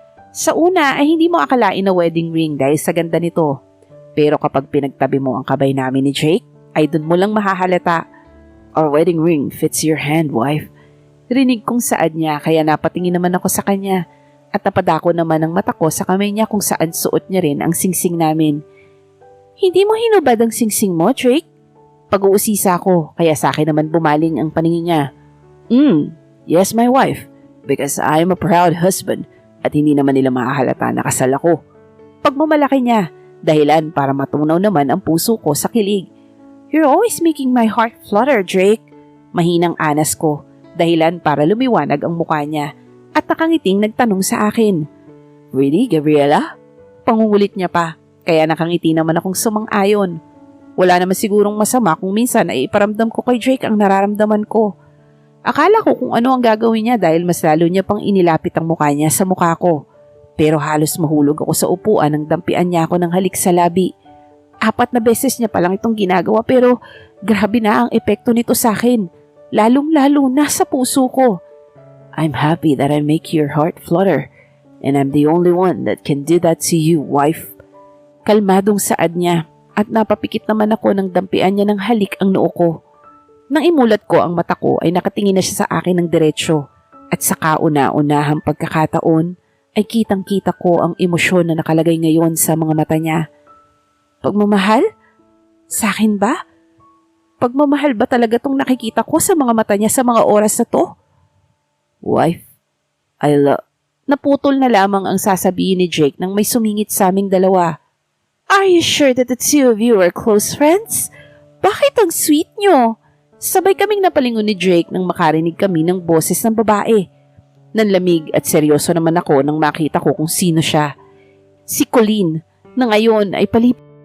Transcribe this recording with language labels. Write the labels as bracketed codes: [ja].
[tl] Sa una ay hindi mo akalain na wedding ring dahil sa ganda nito. Pero kapag pinagtabi mo ang kabay namin ni Jake ay dun mo lang mahahalata. [en] Our wedding ring fits your hand, wife. [tl] Rinig kong saad niya kaya napatingin naman ako sa kanya at napadako naman ang mata ko sa kamay niya kung saan suot niya rin ang singsing namin. Hindi mo hinubad ang singsing mo, Drake? Pag-uusisa ko, kaya sa akin naman bumaling ang paningin niya. [en] Yes, my wife, because I'm a proud husband [tl] at hindi naman nila mahahalata na kasal ako. Pagmamalaki niya, dahilan para matunaw naman ang puso ko sa kilig. [en] You're always making my heart flutter, Drake. [tl] Mahinang anas ko, dahilan para lumiwanag ang mukha niya at nakangiting nagtanong sa akin. Really, Gabriela? Pangungulit niya pa, kaya nakangiti naman akong sumang-ayon. Wala naman sigurong masama kung minsan ay iparamdam ko kay Drake ang nararamdaman ko. Akala ko kung ano ang gagawin niya dahil mas lalo niya pang inilapit ang mukha niya sa mukha ko. Pero halos mahulog ako sa upuan nang dampian niya ako ng halik sa labi. 4 na beses niya palang itong ginagawa pero grabe na ang epekto nito sa akin. Lalong-lalo na sa puso ko. [en] I'm happy that I make your heart flutter and I'm the only one that can do that to you, wife. [tl] Kalmadong saad niya. At napapikit naman ako nang dampian niya ng halik ang noo ko. Nang imulat ko ang mata ko ay nakatingin na siya sa akin ng diretsyo at sa kauna-unahang pagkakataon ay kitang-kita ko ang emosyon na nakalagay ngayon sa mga mata niya. Pagmamahal? Sa akin ba? Pagmamahal ba talaga tong nakikita ko sa mga mata niya sa mga oras na to? Wife, Naputol na lamang ang sasabihin ni Jake nang may sumingit sa aming dalawa. [en] Are you sure that the two of you are close friends? [tl] Bakit ang sweet nyo? Sabay kaming napalingon ni Drake nang makarinig kami ng boses ng babae. Nanlamig at seryoso naman ako nang makita ko kung sino siya. Si Colleen, na ngayon ay palip